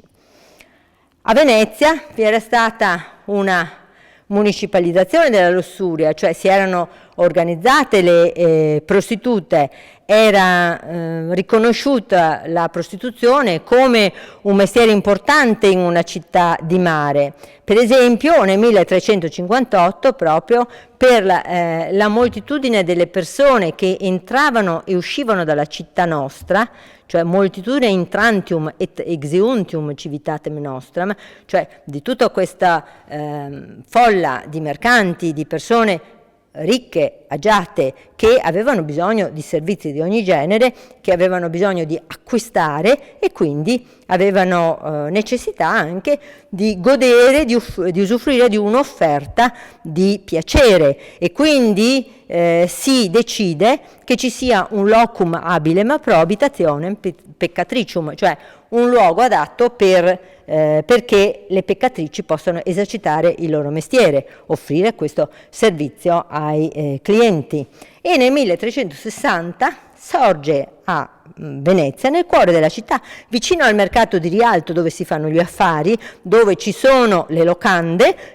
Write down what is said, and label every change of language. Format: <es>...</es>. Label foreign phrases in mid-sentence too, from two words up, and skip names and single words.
<it>A Venezia vi era stata una municipalizzazione della lussuria, cioè si erano organizzate le prostitute, era riconosciuta la prostituzione come un mestiere importante in una città di mare. Per esempio nel 1358, proprio per la moltitudine delle persone che entravano e uscivano dalla città nostra, cioè</it> <la>moltitudine intrantium et exeuntium civitatem nostram,</la> <it>cioè di tutta questa folla di mercanti, di persone ricche, agiate, che avevano bisogno di servizi di ogni genere, che avevano bisogno di acquistare e quindi avevano necessità anche di godere, di usufruire di un'offerta di piacere, e quindi si decide che ci sia un</it> <la>locum habilem pro habitationem peccatricium,</la> <it>cioè un luogo adatto perché le peccatrici possano esercitare il loro mestiere, offrire questo servizio ai clienti. E nel 1360 sorge a Venezia, nel cuore della città, vicino al mercato di Rialto dove si fanno gli affari, dove ci sono le locande,</it>